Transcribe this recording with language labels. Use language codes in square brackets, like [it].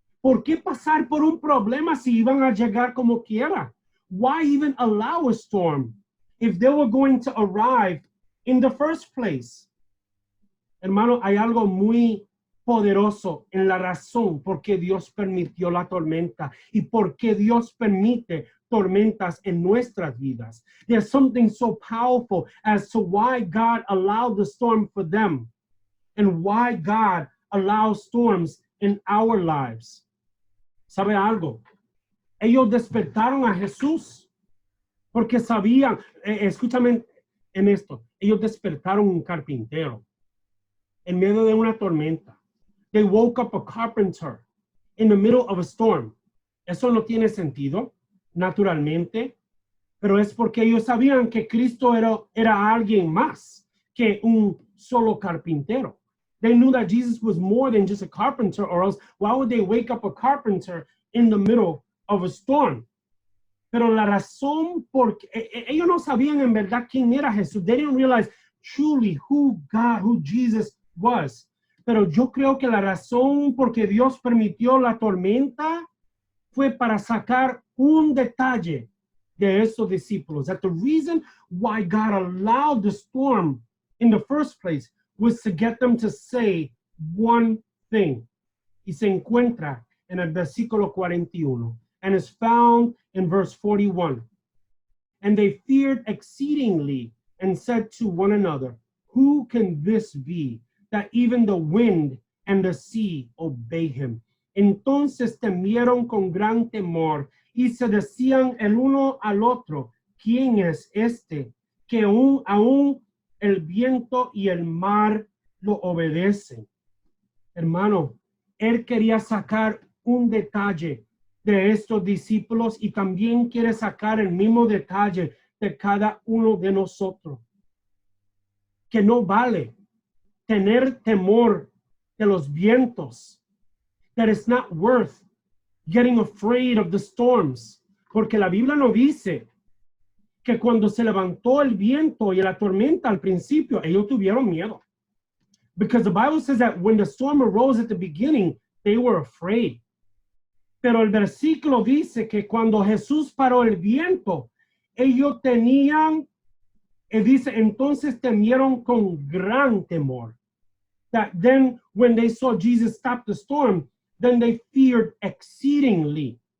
[es] ¿Por qué pasar por un problema si iban a llegar como quiera? [en] Why even allow a storm if they were going to arrive in the first place? [es] Hermano, hay algo muy poderoso en la razón por qué Dios permitió la tormenta y por qué Dios permite tormentas en nuestras vidas. [en] There's something so powerful as to why God allowed the storm for them and why God allows storms in our lives. [es] ¿Sabe algo? Ellos despertaron a Jesús porque sabían, escúchame en esto, ellos despertaron un carpintero en medio de una tormenta. [en] They woke up a carpenter in the middle of a storm. [es] Eso no tiene sentido, naturalmente, pero es porque ellos sabían que Cristo era alguien más que un solo carpintero. [en] They knew that Jesus was more than just a carpenter, or else why would they wake up a carpenter in the middle of a storm? [es] Pero la razón por ellos no sabían en verdad quién era Jesús. [en] They didn't realize truly who Jesus was. [es] Pero yo creo que la razón por que Dios permitió la tormenta fue para sacar un detalle de esos discípulos. [en] That the reason why God allowed the storm in the first place was to get them to say one thing. [es] Y se encuentra en el versículo 41 [en] and is found in verse 41. And they feared exceedingly and said to one another, who can this be that even the wind and the sea obey him? [es] Entonces temieron con gran temor y se decían el uno al otro, ¿quién es este que aún el viento y el mar lo obedecen? Hermano, él quería sacar un detalle de estos discípulos y también quiere sacar el mismo detalle de cada uno de nosotros. Que no vale tener temor de los vientos. [en] That it's not worth getting afraid of the storms. [es] Porque la Biblia no dice que cuando se levantó el viento y la tormenta al principio, ellos tuvieron miedo. [en] Because the Bible says that when the storm arose at the beginning, they were afraid. [es] Pero el versículo dice que cuando Jesús paró el viento, ellos tenían, dice, entonces temieron con gran temor. [en] That then when they saw Jesus stop the storm, then they feared exceedingly.